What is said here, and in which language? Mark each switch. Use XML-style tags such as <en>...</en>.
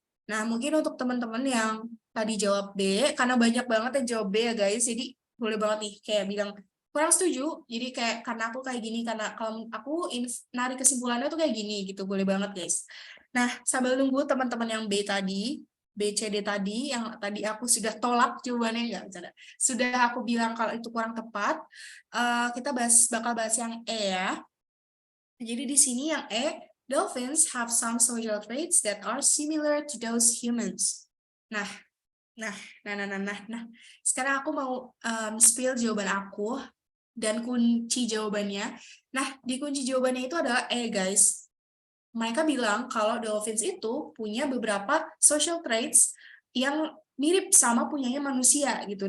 <id>Nah, mungkin untuk teman-teman yang tadi jawab B, karena banyak banget yang jawab B ya guys, jadi boleh banget nih kayak bilang kurang setuju, jadi kayak karena aku kayak gini, karena kalau aku narik kesimpulannya tuh kayak gini gitu, boleh banget guys. Nah, sambil nunggu teman-teman yang B tadi, B, C, D tadi, yang tadi aku sudah tolak jawabannya, enggak bercanda. Sudah aku bilang kalau itu kurang tepat, kita bakal bahas yang E ya. Jadi di sini yang E,</id> <en>dolphins have some social traits that are similar to those humans.</en> <id>Nah, nah. Sekarang aku mau spill jawaban aku dan kunci jawabannya. Nah, di kunci jawabannya itu adalah E, guys. Mereka bilang kalau dolphins itu punya beberapa</id> <en>social traits</en> <id>yang mirip sama punyanya manusia gitu.</id>